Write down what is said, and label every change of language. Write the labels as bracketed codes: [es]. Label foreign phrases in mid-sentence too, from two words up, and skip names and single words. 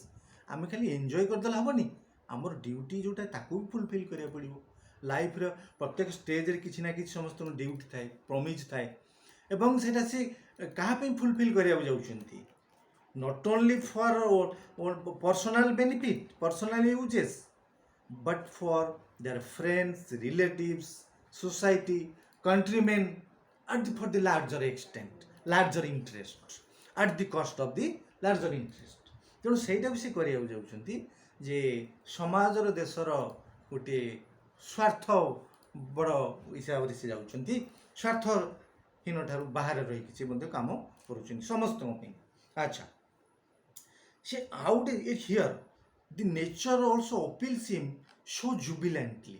[or] ଆମେ ଖାଲି ଏନ୍ଜୟ କରିଦେଲେ ହେବନି, ଆମର ଡ୍ୟୁଟି ଯେଉଁଟା ତାକୁ ବି ଫୁଲଫିଲ୍ କରିବାକୁ ପଡ଼ିବ। ଲାଇଫ୍ର ପ୍ରତ୍ୟେକ ଷ୍ଟେଜ୍ରେ କିଛି ନା କିଛି ସମସ୍ତଙ୍କ ଡ୍ୟୁଟି ଥାଏ, ପ୍ରମିଜ୍ ଥାଏ, ଏବଂ ସେଇଟା ସେ କାହା ପାଇଁ ଫୁଲଫିଲ୍ କରିବାକୁ ଯାଉଛନ୍ତି? [en] not only for personal benefit, personal usages, but for their friends, relatives, society, countrymen, for the larger extent, larger interest, at the cost of the larger interest. [or] ତେଣୁ ସେଇଟାକୁ ସେ କରିବାକୁ ଯାଉଛନ୍ତି ଯେ ସମାଜର, ଦେଶର ଗୋଟିଏ ସ୍ୱାର୍ଥ ବଡ଼ ହିସାବରେ ସେ ଯାଉଛନ୍ତି, ସ୍ୱାର୍ଥହୀନ ଠାରୁ ବାହାରେ ରହିକି ସେ ମଧ୍ୟ କାମ କରୁଛନ୍ତି ସମସ୍ତଙ୍କ ପାଇଁ। ଆଚ୍ଛା, ସେ ଆଉ ଗୋଟେ [en] here the nature also appeals him so jubilantly.